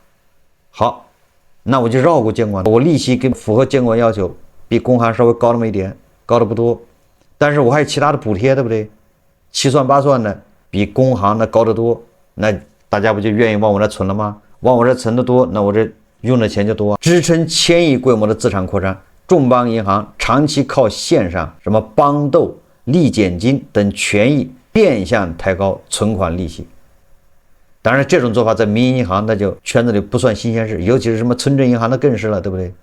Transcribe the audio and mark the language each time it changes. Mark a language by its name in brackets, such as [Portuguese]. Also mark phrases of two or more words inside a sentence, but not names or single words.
[Chinese] 好，那我就繞過監管，我利息跟符合監管要求，比工行稍微高那麼一點，高的不多，但是我還有其他的補貼，對不對？七算八算的比工行的高得多，那大家不就願意往我这存了嗎？往我这存的多，那我这用的錢就多，支撐1000億規模的資產擴張。眾邦銀行長期靠線上什麼邦豆、利減金等權益變相抬高存款利息。當然這種做法在民營銀行那就圈子裡不算新鮮事，尤其是什麼村鎮銀行那更是了，對不對？